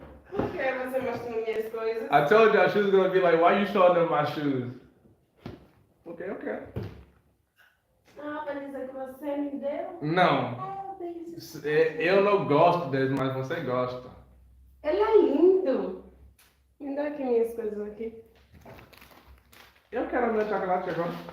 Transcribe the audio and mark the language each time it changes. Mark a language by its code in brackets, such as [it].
[pt] Por que você mostrou minhas coisas? [en] I told y'all she was gonna be like, why you showing them my shoes? Okay. [pt] Ah, pra dizer que você me deu? Não. Ah, delícia. Eu não gosto deles, mas você gosta. Ele é lindo. Me dá aqui minhas coisas aqui. Eu quero meu chocolate agora.